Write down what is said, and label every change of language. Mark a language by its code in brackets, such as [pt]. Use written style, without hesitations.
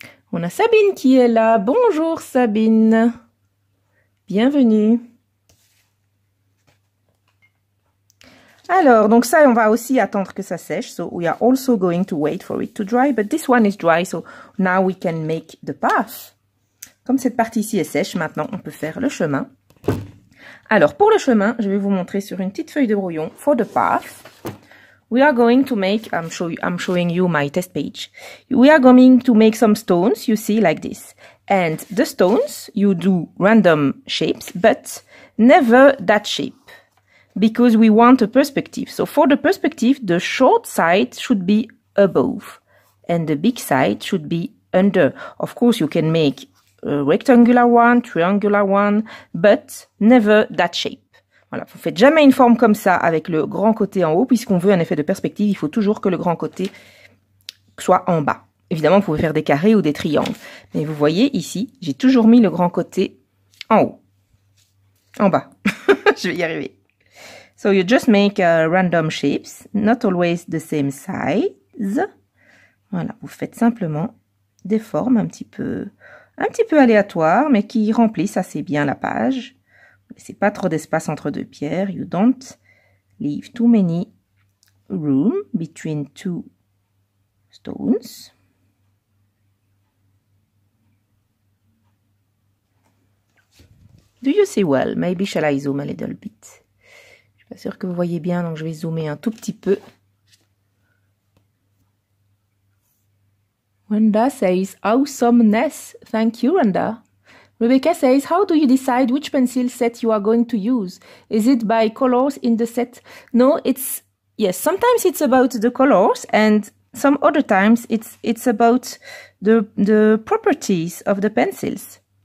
[fr] On a Sabine qui est là. Bonjour Sabine. Bienvenue. Alors, donc ça, on va aussi attendre que ça sèche. [en] So, we are also going to wait for it to dry. But this one is dry, so now we can make the path. [fr] Comme cette partie-ci est sèche, maintenant, on peut faire le chemin. Alors, pour le chemin, je vais vous montrer sur une petite feuille de brouillon. [en] For the path, we are going to make, I'm showing you my test page. We are going to make some stones, you see, like this. And the stones, you do random shapes, but never that shape. Because we want a perspective. So for the perspective, the short side should be above and the big side should be under. Of course, you can make a rectangular one, triangular one, but never that shape. [fr] Voilà, vous faites jamais une forme comme ça avec le grand côté en haut, puisqu'on veut un effet de perspective, il faut toujours que le grand côté soit en bas. Évidemment, vous pouvez faire des carrés ou des triangles. Mais vous voyez ici, j'ai toujours mis le grand côté en haut. En bas. Je vais y arriver. [en] So you just make random shapes, not always the same size. [fr] Voilà, vous faites simplement des formes un petit peu aléatoires, mais qui remplissent assez bien la page. Vous laissez pas trop d'espace entre deux pierres. [en] You don't leave too many room between two stones. Do you see well? Maybe shall I zoom a little bit? [fr] Pas sûr que vous voyez bien, donc je vais zoomer un tout petit peu. [en] Randa says, awesomeness. Thank you, Randa. Rebecca says, how do you decide which pencil set you are going to use? Is it by colors in the set? No, yes, sometimes it's about the colors and some other times it's about the properties of the pencils.